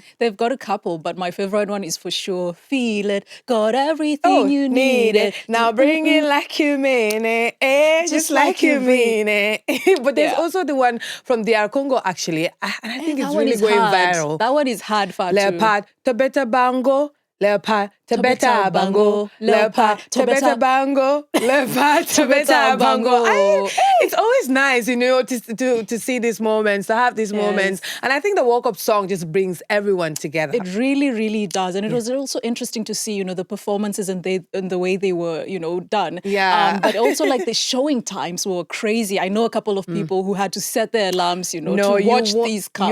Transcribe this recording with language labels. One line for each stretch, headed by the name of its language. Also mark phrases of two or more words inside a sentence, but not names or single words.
English: They've got a couple, but my favorite one is for sure Feel It. Got everything you need it. Now bring it like you mean it. Just like you mean it. But there's also the one from DR Congo, actually. And I think it's really going viral. That one is hard, Fatu.
Lingala: Leopard, Tabeta Bango. Leopard, Tabeta Bango, Leopard, Tabeta Bango, Leopard, Tabeta Bango.
English: It's always nice, you know, to see these moments, to have these moments. And I think the World Cup song just brings everyone together. It really, really does. And it was also interesting to see, you know, the performances and the way they were, you know, done. Yeah. But also like the showing times were crazy. I know a couple of people who had to set their alarms, you know, to watch these cups.